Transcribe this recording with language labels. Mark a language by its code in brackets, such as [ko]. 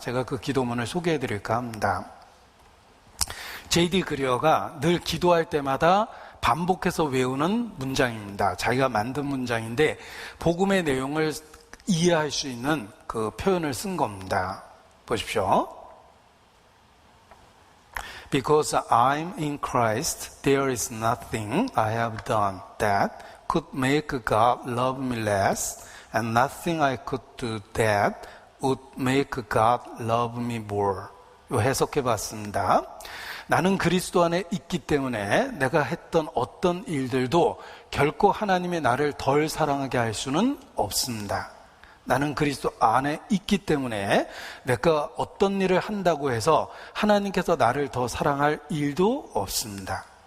[ko] 제가 그 기도문을 소개해 드릴까 합니다. J.D. 그리어가 늘 기도할 때마다 반복해서 외우는 문장입니다. 자기가 만든 문장인데 복음의 내용을 이해할 수 있는 그 표현을 쓴 겁니다. 보십시오. [en] Because I'm in Christ, there is nothing I have done that could make God love me less, and nothing I could do that would make God love me more. [ko] 해석해 봤습니다. 나는 그리스도 안에 있기 때문에 내가 했던 어떤 일들도 결코 하나님의 나를 덜 사랑하게 할 수는 없습니다. 나는 그리스도 안에 있기 때문에 내가 어떤 일을 한다고 해서 하나님께서 나를 더 사랑할 일도 없습니다.